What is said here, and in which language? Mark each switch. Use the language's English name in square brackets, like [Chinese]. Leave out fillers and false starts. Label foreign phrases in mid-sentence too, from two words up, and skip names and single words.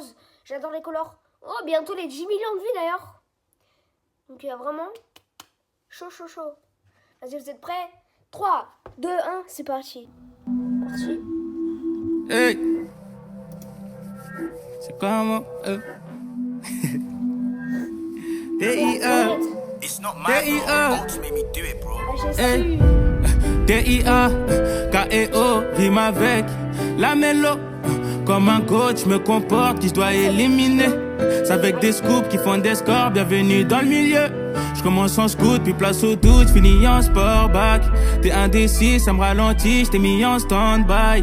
[French] J'adore les Colors. Oh, bientôt les 10 millions de vues d'ailleurs. Donc il y a vraiment chaud. Vas-y, vous êtes prêts? 3, 2, 1, c'est parti. Hey. C'est comment D.I.A. D.I.A. Hey. D.I.A. K.E.O. rime avec la mélo. Comme un coach me comporte qui je dois éliminer. C'est avec des scoops qui font des scores. Bienvenue dans le milieu. Je commence en scoot, puis place au doute, finis en sportback. T'es indécis, ça me ralentit, je t'ai mis en stand-by.